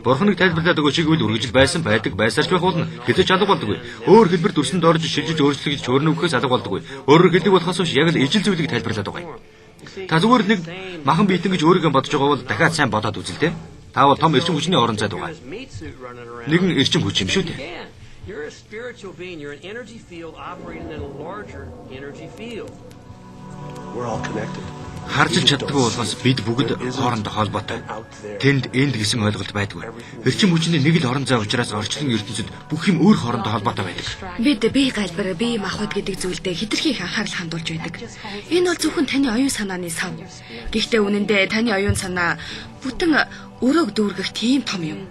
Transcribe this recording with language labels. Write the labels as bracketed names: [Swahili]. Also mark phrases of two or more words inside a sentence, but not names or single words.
[Mongolian] Бурханыг тайлбарлаад өгөөч гэвэл үргэлжил байсан байдаг байсарч байх болно. Хизээч алга болдоггүй. Өөр хэлбэр төрсөнд орж шилжиж өөрчлөгдөж хувирна уу гэхээс алга болдоггүй. Өөрөөр хэлбэл болохоос биш яг л ижил зүйлийг тайлбарлаад байгаа юм. Та зүгээр нэг махан биетэн гэж өөрийгөө бодож байгаа бол дахиад сайн бодоод үзэл дээ. Та бол том эрчим хүчний орон зайд байгаа. Нэгэн эрчим хүч юм шүү дээ. [English] You're a spiritual being, you're an energy field operating in a larger energy field. We're all connected. [Mongolian] Харж чаддгүй болохоос бид бүгд хоорондоо холбоотой. Тэнд энд гэсэн ойлголт байдгүй. Эрчим хүчний нэг л орон зай учраас орчлон ертөнцид бүх юм өөр хоорондоо холбоотой байдаг. Бид бие галбар, бие махбод гэдэг зүйлдээ хэтэрхий их анхаарал хандуулж байдаг. Энэ бол зөвхөн таны оюун санааны сав. Гэхдээ үнэн дээр таны оюун санаа бүтэн өрөөг дүүргэх тийм том юм.